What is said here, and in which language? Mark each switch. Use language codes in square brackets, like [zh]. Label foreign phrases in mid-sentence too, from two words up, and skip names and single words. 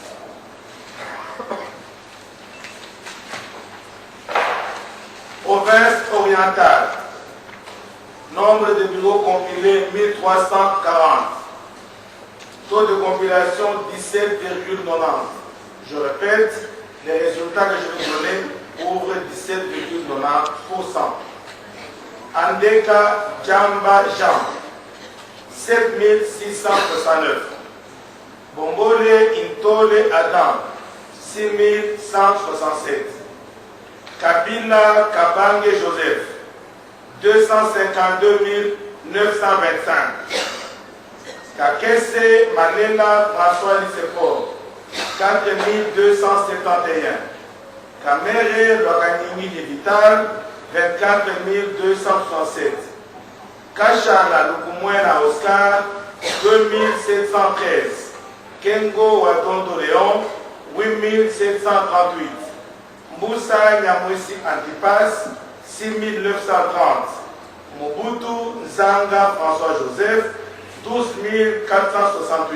[fr] Province orientale. Nombre de bureaux compilés 1340. Taux de compilation 17,90. Je répète, les résultats que je vais donner ouvrent 17,90%. Andeka Djamba Jean, 7669. Bombole Intole Adam, 6167. Kabila Kabange Joseph, 252 925. Kakese Malela François Nicephore, 4271. Kamere Lwakaningini Vital, 24 267. Kachala Lukumwena Oscar, 2713. Kengo Wadondo Léon, 8738. Mboussa Nyamwisi Antipas, 6930. Mobutu Nzanga François-Joseph, 12468.